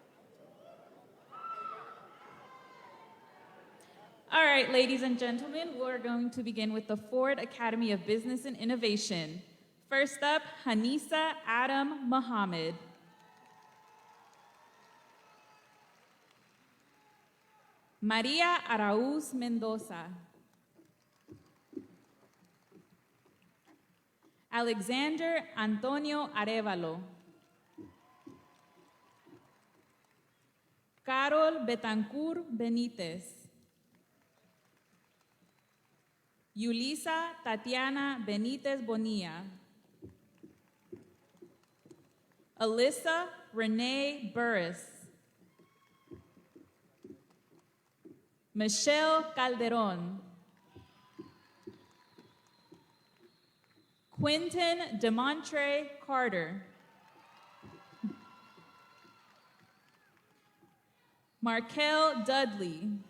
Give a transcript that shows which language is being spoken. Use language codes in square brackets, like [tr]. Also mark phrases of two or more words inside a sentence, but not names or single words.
[en] All right, ladies and gentlemen, we're going to begin with the Ford Academy of Business and Innovation. First up, Hanisa Adam Mohammed. Maria Arauz Mendoza. Alexander Antonio Arevalo. Carol Betancourt Benitez. Yulisa Tatiana Benitez Bonilla. Alyssa Renee Burris. Michelle Calderon. Quentin DeMontre Carter. Markel Dudley.